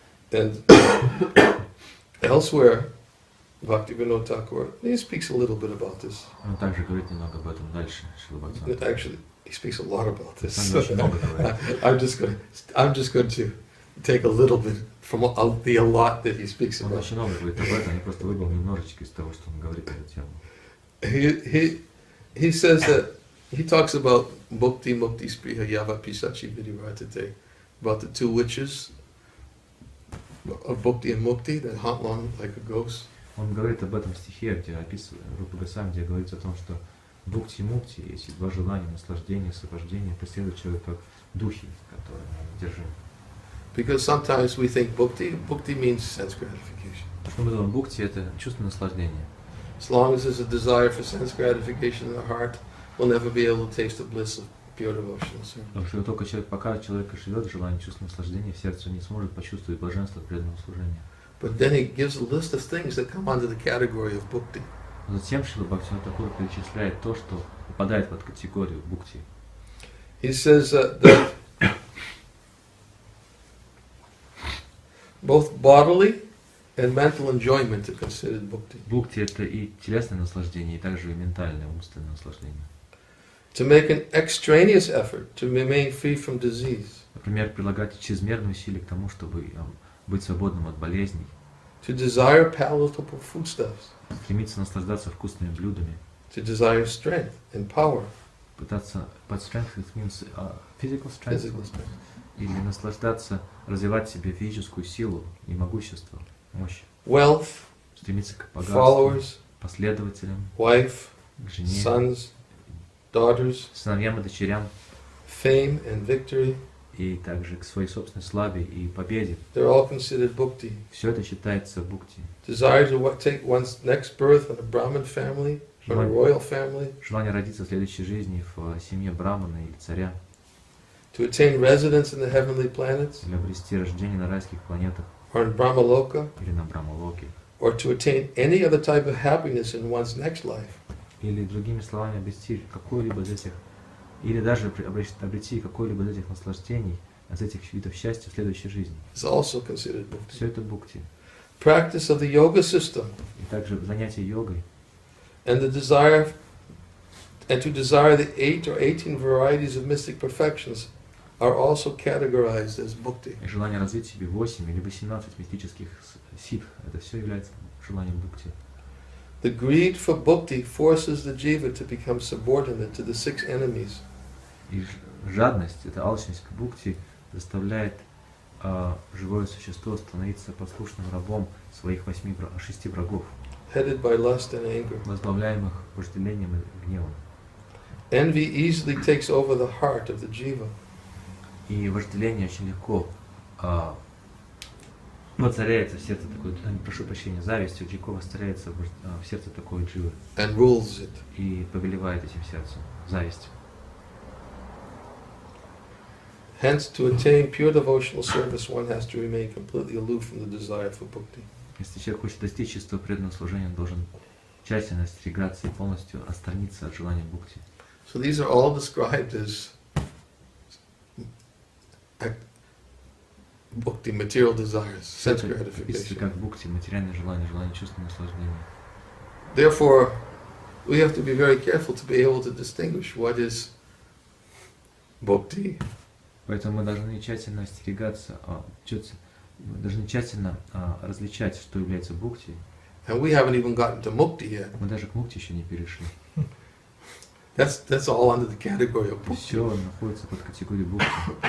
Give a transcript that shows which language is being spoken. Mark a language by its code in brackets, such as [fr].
[en] And elsewhere, Bhaktivinoda Thakur, he speaks a little bit about this. [ru] Он также говорит немного об этом дальше, Шрила Бхактивиданта. [en] Actually, he speaks a lot about this. [ru] Он очень много говорит. [en] I'm just going to take a little bit from the a lot that he speaks [ru] Он [en] about. [ru] очень много говорит об этом, я просто выбрал немножечко из того, что он говорит на эту тему. [en] He says that he talks about mukti, mukti, spriha, yava, pisachi, vidivartate, about the two witches of bhakti and mukti that hunt along like a ghost. [ru] Он говорит об этом стихе, где описывает Рупа Госвами, где говорится о том, что бхукти и мукти, эти два желания, наслаждения, освобождения, преследуют человека как духи, которые держим. [en] Because sometimes we think bhakti means sense gratification. [ru] Что мы думаем, бхукти — это чувство наслаждения. [en] As long as there's a desire for sense gratification in the heart, we'll never be able to taste the bliss of pure devotional service. [ru] Потому что только пока человек живет в желании чувства наслаждения, в сердце не сможет почувствовать блаженство преданного служения. [en] But then he gives a list of things that come under the category of bhakti. [ru] Затем Шрила Бхактивиданта Тхакур перечисляет то, что попадает под категорию бхукти. [en] He says that both bodily and mental enjoyment are considered bhakti. [ru] Бхукти — это и телесное наслаждение, и также и ментальное, умственное наслаждение. [en] To make an extraneous effort to remain free from disease. [ru] Например, прилагать чрезмерные усилия к тому, чтобы быть свободным от болезней. [en] To desire palatable foodstuffs. [ru] Стремиться наслаждаться вкусными блюдами. [en] To desire strength and power. [ru] Пытаться под [en] strength it means physical strength. Physical strength. [ru] Или наслаждаться, развивать в себе физическую силу и могущество, мощь. [en] Wealth. [ru] Стремиться к богатству, [en] Followers. [ru] последователям, [en] Wife. [ru] к жене, [en] Sons. Daughters. [ru] сыновьям и дочерям, [en] Fame and victory. [ru] и также к своей собственной славе и победе. [en] They're all considered bhakti. [ru] Все это считается бхукти. [en] Desire to take one's next birth in a Brahmin family or a royal family. [ru] Желание родиться в следующей жизни в семье брамана или царя. [en] To attain residence in the heavenly planets. [ru] Или обрести рождение на райских планетах. [en] Or in Brahmaloka. [ru] Или на Брамалоке. [en] Or to attain any other type of happiness in one's next life. [ru] Или другими словами обрести какое-либо из этих, или даже обрести какое-либо из этих наслаждений, из этих видов счастья в следующей жизни. [en] It's also considered bhakti. [ru] Все это бхукти. [en] Practice of the yoga system. [ru] И также занятие йогой. [en] And to desire the 8 or 18 varieties of mystic perfections are also categorized as bhakti. [ru] И желание развить в себе 8 или 18 мистических ситх, это все является желанием бхукти. [en] The greed for bhakti forces the jiva to become subordinate to the 6 enemies. [ru] И жадность, это алчность к бхакти, заставляет живое существо становиться послушным рабом своих 6 врагов, [en] Headed by lust and anger. [ru] возглавляемых вожделением и гневом. [en] Envy easily takes over the heart of the jiva. [ru] И вожделение очень легко воцаряется в сердце такой, прошу прощения, зависть очень легко воцаряется в сердце такой дживы. [en] And rules it. [ru] И повелевает этим сердцем. Зависть. [en] Hence, to attain pure devotional service, one has to remain completely aloof from the desire for bhakti. [ru] Если человек хочет достичь чистого преданного служения, он должен тщательно остерегаться и полностью отстраниться от желания бхакти. [en] So these are all described as bhakti, material desires, sense gratification. [ru] Как бхакти, материальное желание, желание чувственного наслаждения. [en] Therefore, we have to be very careful to be able to distinguish what is bhakti. [ru] Поэтому мы должны тщательно остерегаться, мы должны тщательно различать, что является бхакти. [en] And we haven't even gotten to mukti yet. [ru] Мы даже к мукти еще не перешли. [en] That's all under the category of bhakti. [ru] Все находится под категорией бхакти.